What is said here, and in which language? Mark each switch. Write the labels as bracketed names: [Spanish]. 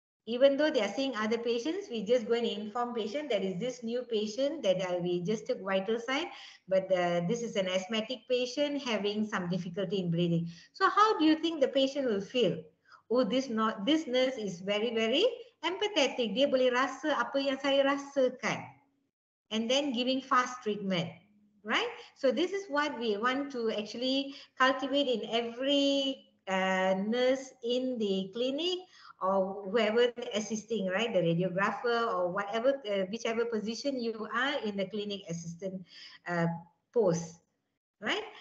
[English] Even though they are seeing other patients, we just go and inform patient that is this new patient that we just took vital sign, but this is an asthmatic patient having some difficulty in breathing. So how do you think the patient will feel? Oh, this nurse is very, very empathetic. [Malay] Dia boleh rasa apa yang saya rasakan. [English] And then giving fast treatment, right? So this is what we want to actually cultivate in every nurse in the clinic or whoever assisting, right? The radiographer or whatever, whichever position you are in the clinic assistant post, right?